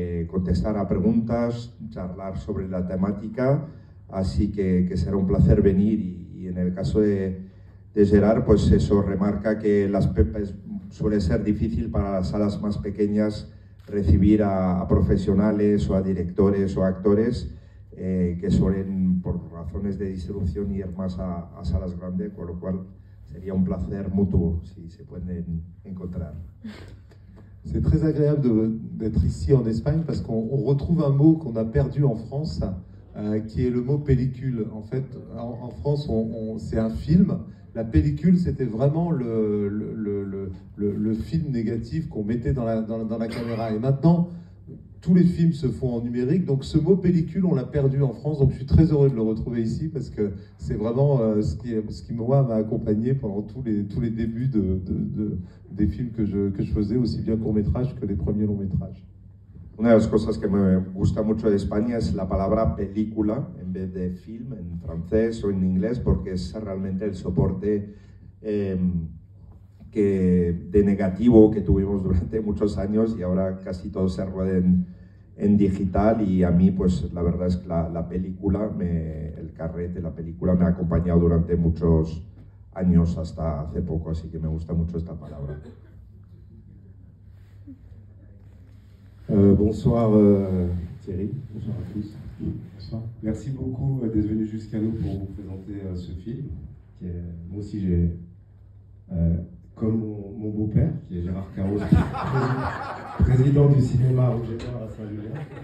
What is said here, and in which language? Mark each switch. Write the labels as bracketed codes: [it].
[es] Contestar a preguntas, charlar sobre la temática, así que será un placer venir y en el caso de Gerard, pues eso remarca que suele ser difícil para las salas más pequeñas recibir a profesionales o a directores o a actores que suelen por razones de distribución ir más a salas grandes, con lo cual sería un placer mutuo si se pueden encontrar. [fr] C'est très agréable d'être ici en Espagne parce qu'on retrouve un mot qu'on a perdu en France, qui est le mot pellicule. En fait, en France, c'est un film. La pellicule, c'était vraiment le film négatif qu'on mettait dans la caméra. Et maintenant, tous les films se font en numérique. Donc ce mot pellicule, on l'a perdu en France. Donc je suis très heureux de le retrouver ici parce que c'est vraiment ce qui moi, m'a accompagné pendant tous les débuts des films que je faisais, aussi bien court-métrage que les premiers longs-métrages. [es] Una de las cosas que me gusta mucho de España es la palabra película en vez de film en francés o en inglés, porque es realmente el soporte de negativo que tuvimos durante muchos años y ahora casi todo se rueda en digital, y a mí pues la verdad es que la película, el carrete, la película me ha acompañado durante muchos años hasta hace poco, así que me gusta mucho esta palabra. [fr] Bonsoir Thierry, bonsoir à tous. Bonsoir. Merci beaucoup d'être venu jusqu'à nous pour vous présenter ce film. Moi aussi j'ai, comme mon beau-père, qui est Gérard Carros, président du cinéma Rouge et Noir à Saint-Julien.